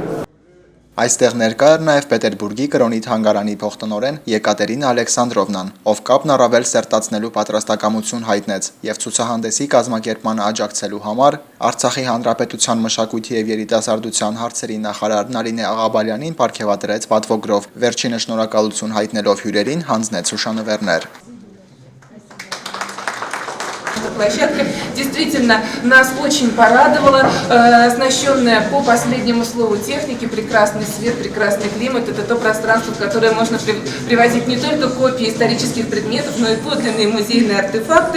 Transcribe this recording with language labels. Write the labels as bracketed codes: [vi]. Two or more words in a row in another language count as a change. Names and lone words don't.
[hy] Այստեղ ներկա էր նաև Պետերբուրգի կրոնի թանգարանի փոխտնօրեն Եկատերինա Ալեքսանդրովնան, ով կապն առավել սերտացնելու պատրաստակամություն հայտնեց եւ ցուցահանդեսի կազմակերպմանը աջակցելու համար Արցախի Հանրապետության մշակույթի եւ երիտասարդության հարցերի նախարար Նարինե Աղաբալյանին պարգևատրեց պատվոգրով, վերջինը շնորհակալություն հայտնելով հյուրերին հանձնեց հուշանվերներ։ [ru] Площадка действительно нас очень порадовала, оснащенная по последнему слову техники, прекрасный свет, прекрасный климат. Это то пространство, в которое можно привозить не только копии исторических предметов, но и подлинные музейные артефакты.